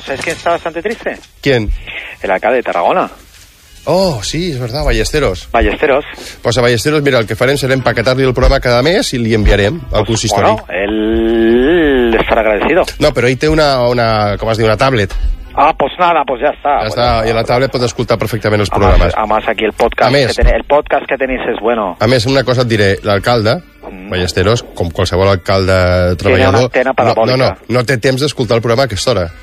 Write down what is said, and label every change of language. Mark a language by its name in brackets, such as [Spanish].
[Spanish] ¿Sabes quién está bastante triste? ¿Quién? El alcalde de Tarragona. [Catalan] Oh, sí, és veritat, Ballesteros. Ballesteros. [Spanish] Pues [Catalan] a Ballesteros, mira, el que farem serà empaquetar-li el programa cada mes i li enviarem al consistori. [Spanish] Bueno, él estará agradecido. [Catalan] No, però ell té una, com es diu, una tablet. [Spanish] Ah, pues nada, pues ya está. Ya está, y [Catalan] la tablet pot escoltar perfectament els programes. [Spanish] Además, aquí el podcast, el podcast que tenéis es bueno. [Catalan] A més, una cosa et diré, l'alcalde, Ballesteros, com qualsevol alcalde treballador... [Spanish] Tiene una antena parabólica. [Catalan] No té temps d'escoltar el programa a aquesta hora.